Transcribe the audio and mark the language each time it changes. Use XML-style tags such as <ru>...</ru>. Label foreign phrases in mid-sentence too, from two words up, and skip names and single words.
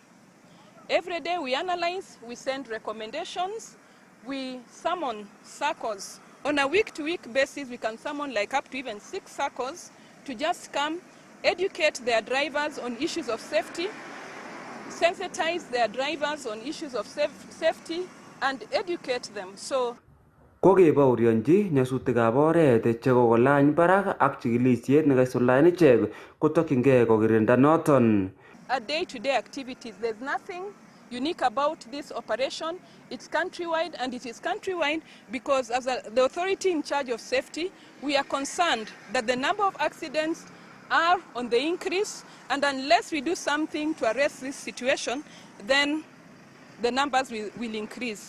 <en>Every day we analyze, we send recommendations, we summon circles. On a week-to-week basis, we can summon like up to even 6 circles to just come, educate their drivers on issues of safety, sensitize their drivers on issues of safety, and educate them. So</en> <kln>Kokebaorionji nyasutikab oret che kokolany barak ak chikilisiet nekaisuldaen ichek kotokyingei kokirinda noton.</kln> <en>Our day-to-day activities, there's nothing unique about this operation. It's countrywide, and it is countrywide because as the authority in charge of safety, we are concerned that the number of accidents are on the increase, and unless we do something to arrest this situation, then the numbers will increase.</en>